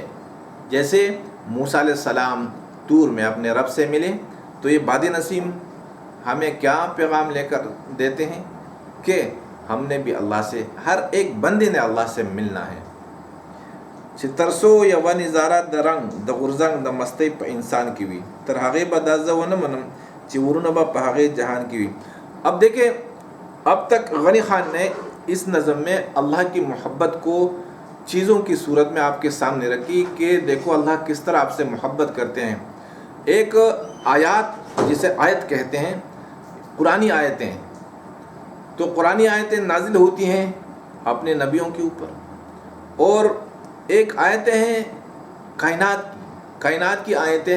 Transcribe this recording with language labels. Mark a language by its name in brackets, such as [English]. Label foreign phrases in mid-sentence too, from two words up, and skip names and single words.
[Urdu] جیسے موسیٰ علیہ السلام طور میں اپنے رب سے ملے، تو یہ باد نسیم ہمیں کیا پیغام لے کر دیتے ہیں کہ ہم نے بھی اللہ سے، ہر ایک بندے نے اللہ سے ملنا ہے. [Pashto] چې ترسو یوه نظاره د رنګ د غورځنګ د مستۍ په انسان کې وي، تر هغې به دا زه ونه منم چې ورونه به په هغې جهان کې وي. [Urdu] اب دیکھیں، اب تک غنی خان نے اس نظم میں اللہ کی محبت کو چیزوں کی صورت میں آپ کے سامنے رکھی کہ دیکھو اللہ کس طرح آپ سے محبت کرتے ہیں. ایک آیات جسے آیت کہتے ہیں، قرآنی آیتیں، تو قرآنی آیتیں نازل ہوتی ہیں اپنے نبیوں کے اوپر، اور ایک آیتیں ہیں کائنات کی آیتیں.